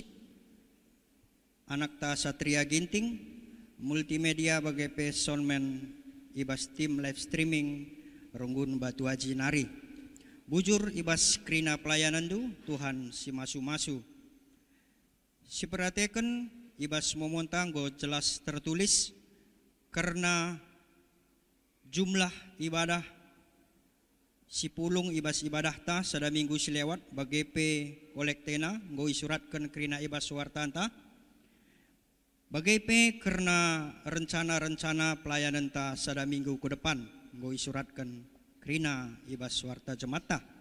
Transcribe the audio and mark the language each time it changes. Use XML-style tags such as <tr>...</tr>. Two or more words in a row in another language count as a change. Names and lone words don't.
<btx>anak ta Satria Ginting multimedia bagai pe soundman ibas tim</btx> <en>live streaming</en> <btx>Runggun Batu Haji Nari bujur ibas krina pelayanan du Tuhan si masu-masu si perhatikan ibas momontang go jelas tertulis karena jumlah ibadah si pulung ibas ibadah ta sada minggu silewat bagi pe kolektena nggo isuratkan krina ibas wartanta bagi pe karena rencana-rencana pelayanan ta sada minggu ke depan nggo isuratkan krina ibas warta jemaat.</btx>